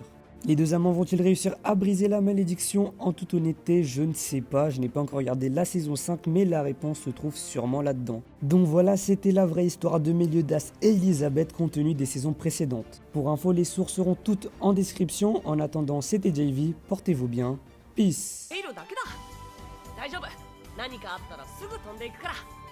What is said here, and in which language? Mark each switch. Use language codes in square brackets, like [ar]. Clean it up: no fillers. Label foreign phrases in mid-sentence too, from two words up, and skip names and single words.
[fr] Les 2 amants vont-ils réussir à briser la malédiction? En toute honnêteté, je ne sais pas, je n'ai pas encore regardé la saison 5, mais la réponse se trouve sûrement là-dedans. Donc voilà, c'était la vraie histoire de Meliodas et Elizabeth compte tenu des saisons précédentes. Pour info, les sources seront toutes en description. En attendant, c'était JV, portez-vous bien, peace. [ja] 大丈夫。何かあったらすぐ飛んでいくから。